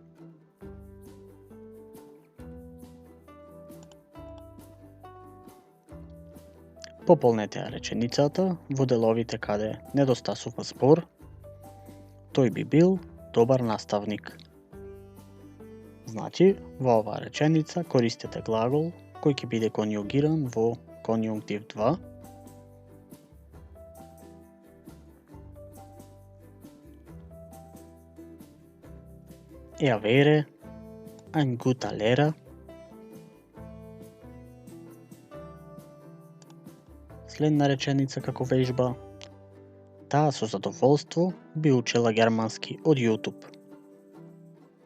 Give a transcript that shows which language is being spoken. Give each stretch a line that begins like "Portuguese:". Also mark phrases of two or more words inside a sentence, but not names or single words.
Macedonian: Пополнете ја реченицата во деловите каде недостасува збор. Тој би бил добар наставник. Значи, во оваа реченица користете глагол кој ќе биде конјугиран во конјунктив 2.
German: Er wäre ein guter Lehrer.
Macedonian: Следна реченица како вежба. Таа со задоволство би учела германски од YouTube.